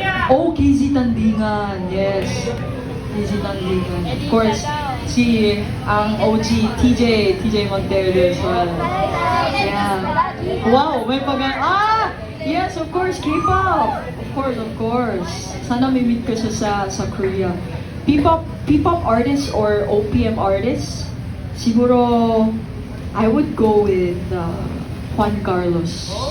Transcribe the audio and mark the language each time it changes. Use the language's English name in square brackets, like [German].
[English] Oh, KZ Tandingan. Yes. KZ Tandingan. Of course, si ang OG TJ Montero as well. Yeah. Wow, may yes, of course, K-pop. Of course. [Filipino] Sana may meet ko siya sa Korea. [English] P-pop artists or OPM artists? [Filipino] Siguro, [English] I would go with Juan Carlos.